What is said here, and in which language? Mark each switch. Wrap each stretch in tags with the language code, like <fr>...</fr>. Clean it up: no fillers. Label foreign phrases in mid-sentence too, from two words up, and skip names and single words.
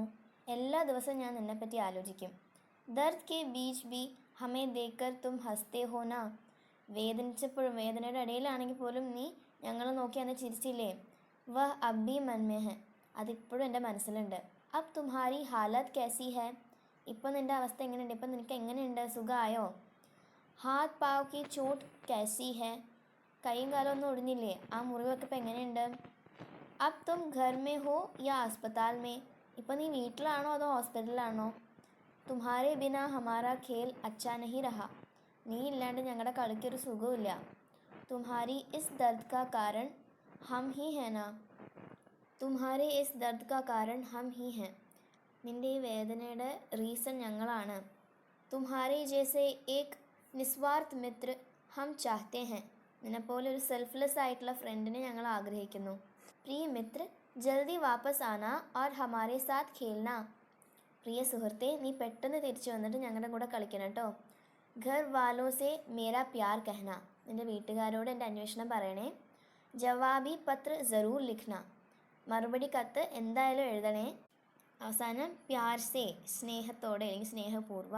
<ml>എല്ലാ ദിവസവും ഞാൻ നിന്നെപ്പറ്റി ആലോചിക്കും.</ml> <hi>दर्द के बीच भी हमें देखकर तुम हँसते हो ना.</hi> <ml>വേദനയുടെ ഇടയിലാണെങ്കിൽ പോലും നീ ഞങ്ങളെ നോക്കി അന്ന് ചിരിച്ചില്ലേ.</ml> <hi>वह अब भी मन में है.</hi> <ml>അതിപ്പോഴും എൻ്റെ മനസ്സിലുണ്ട്.</ml> <hi>अब तुम्हारी हालत कैसी है.</hi> <ml>ഇപ്പോൾ നിൻ്റെ അവസ്ഥ എങ്ങനെയുണ്ട്, ഇപ്പം നിനക്ക് എങ്ങനെയുണ്ട്, സുഖമായോ.</ml> <hi>हाथ पाँव की चोट कैसी है.</hi> <ml>കൈയും കാലമൊന്നും ഒടിഞ്ഞില്ലേ, ആ മുറിവൊക്കെ ഇപ്പം എങ്ങനെയുണ്ട്.</ml> <hi>अब तुम घर में हो या अस्पताल में.</hi> <ml>ഇപ്പോൾ നീ വീട്ടിലാണോ അതോ ഹോസ്പിറ്റലിലാണോ.</ml> <hi>तुम्हारे बिना हमारा खेल अच्छा नहीं रहा.</hi> <ml>നീ ഇല്ലാണ്ട് ഞങ്ങളുടെ കളിക്കൊരു സുഖമില്ല.</ml> <hi>तुम्हारी इस दर्द का कारण हम ही है ना. तुम्हारे इस दर्द का कारण हम ही हैं.</hi> <ml>നിൻ്റെ ഈ വേദനയുടെ റീസൺ ഞങ്ങളാണ്.</ml> <hi>तुम्हारे जैसे एक निस्वार्थ मित्र हम चाहते हैं.</hi> <ml>നിന്നെപ്പോലെ ഒരു സെൽഫ്ലെസ് ആയിട്ടുള്ള ഫ്രണ്ടിനെ ഞങ്ങൾ ആഗ്രഹിക്കുന്നു.</ml> <hi>प्रिय मित्र, जल्दी वापस आना और हमारे साथ खेलना.</hi> <ml>പ്രിയ സുഹൃത്തെ, നീ പെട്ടെന്ന് തിരിച്ചു വന്നിട്ട് ഞങ്ങളുടെ കൂടെ കളിക്കണം കേട്ടോ.</ml> <hi>घर वालों से मेरा प्यार कहना.</hi> <ml>നിൻ്റെ വീട്ടുകാരോട് എൻ്റെ അന്വേഷണം പറയണേ.</ml> <hi>जवाबी पत्र ज़रूर लिखना.</hi> <ml>മറുപടി കത്ത് എന്തായാലും എഴുതണേ. അവസാനം</ml> <hi>प्यार से,</hi> <ml>സ്നേഹത്തോടെ അല്ലെങ്കിൽ സ്നേഹപൂർവ്വം.</ml>